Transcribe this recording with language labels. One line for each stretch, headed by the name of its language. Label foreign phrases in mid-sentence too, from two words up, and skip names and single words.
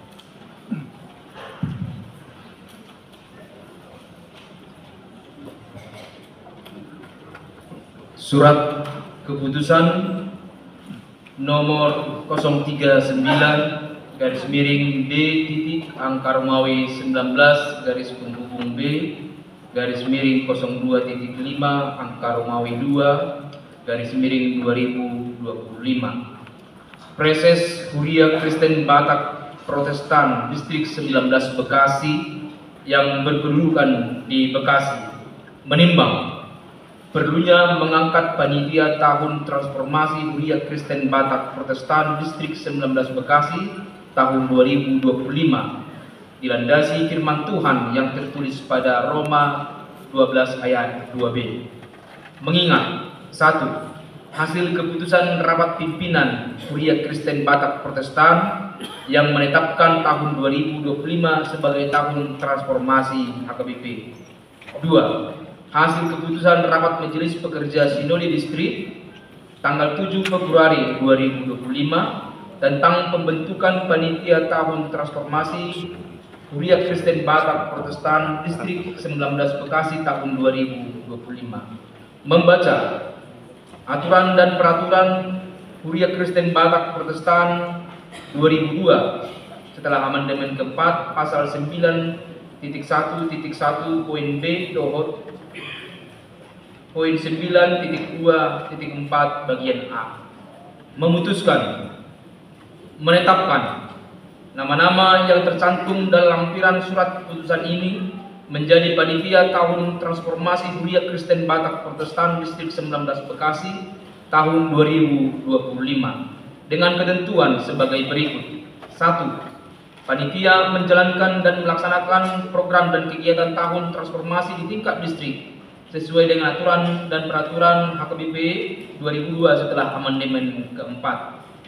Indonesian: Surat keputusan nomor 039 garis miring D titik angka Romawi 19 garis penghubung B garis miring 02.5 angka Romawi 2 garis miring 2025. Preses Huria Kristen Batak Protestan Distrik 19 Bekasi yang berkedudukan di Bekasi menimbang perlunya mengangkat panitia tahun transformasi Huria Kristen Batak Protestan Distrik 19 Bekasi tahun 2025 dilandasi firman Tuhan yang tertulis pada Roma 12 ayat 2b. Mengingat 1. Hasil keputusan rapat pimpinan Huria Kristen Batak Protestan yang menetapkan tahun 2025 sebagai tahun transformasi HKBP. 2. Hasil keputusan rapat Majelis Pekerja Sinode Distrik tanggal 7 Februari 2025 tentang pembentukan panitia tahun transformasi Huria Kristen Batak Protestan Distrik 19 Bekasi tahun 2025. Membaca aturan dan peraturan Huria Kristen Batak Protestan 2002 setelah amandemen keempat pasal 9.1.1 poin B dohot poin 9.2.4 bagian A memutuskan menetapkan nama-nama yang tercantum dalam lampiran surat keputusan ini menjadi panitia tahun transformasi Huria Kristen Batak Protestan Distrik 19 Bekasi tahun 2025 dengan ketentuan sebagai berikut. 1. Panitia menjalankan dan melaksanakan program dan kegiatan tahun transformasi di tingkat distrik sesuai dengan aturan dan peraturan HKBP 2002 setelah amandemen keempat.